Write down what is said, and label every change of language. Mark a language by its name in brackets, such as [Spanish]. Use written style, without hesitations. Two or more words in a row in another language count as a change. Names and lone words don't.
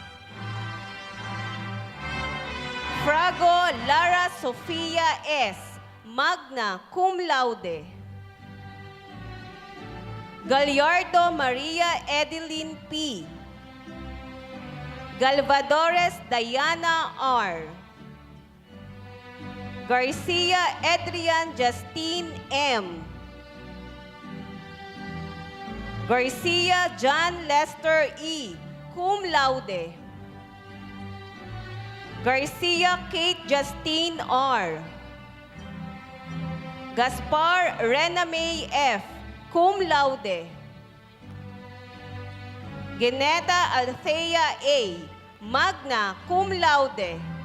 [Latin] Frago Lara Sofia S., magna cum laude. Gallardo Maria Edeline P. Galvadores Diana R. Garcia Adrian Justine M. Garcia John Lester E., cum laude. Garcia Kate Justine R. Gaspar Rename F., cum laude. Geneta Althea A., magna cum laude.